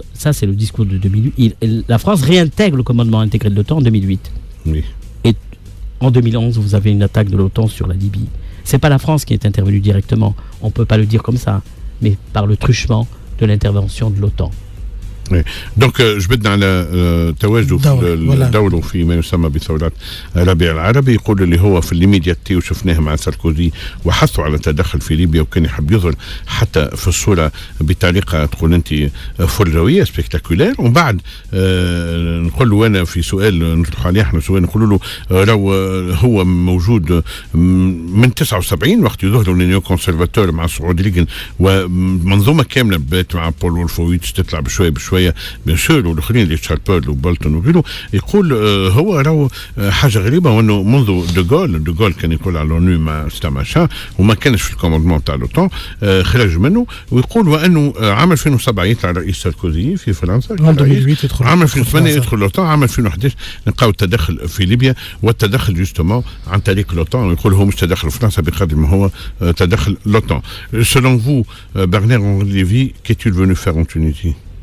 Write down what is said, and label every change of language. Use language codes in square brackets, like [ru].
[fr] Ça, c'est le discours de 2008. La France réintègre le commandement intégré de l'OTAN en 2008. Oui. Et en 2011, vous avez une attaque de l'OTAN sur la Libye. C'est pas la France qui est intervenue directement. On peut pas le dire comme ça. Mais par le truchement de l'intervention de l'OTAN. Oui. [ar] دونك جبدنا على تواجده في الدولة في ما يسمى بثورات الربيع العربي. يقول اللي هو في الليميدياتي وشفناه مع ساركوزي وحثوا على التدخل في ليبيا وكان يحب يظهر حتى في الصورة بطريقة تقول أنت فلروية سبيكتاكولير. ومن بعد نقول له أنا في سؤال نطرح عليه احنا سؤال نقول له لو هو موجود من 79 وقت يظهروا النيو كونسرفاتور مع سعود ليجن ومنظومة كاملة بدأت مع بول وولفويتش تطلع بشوية بيان سور والاخرين اللي تشاربيرل وبولتون وغيره. يقول هو راهو حاجه غريبه وانه منذ دوغول كان يقول على لونو ما استماشا وما كانش في الكوموندمون تاع لوطون خرج منه. ويقول وانه عام 2007 يطلع رئيس ساركوزي في فرنسا، عام 2008 يدخل لوطون، عام 2011 نلقاو التدخل في ليبيا والتدخل جوستومون عن طريق لوطون. ويقول هو مش تدخل فرنسا بقدر ما هو تدخل لوطون. [fr] Selon vous, Bernard-Henri Lévy, qu'est-il venu faire en Tunisie?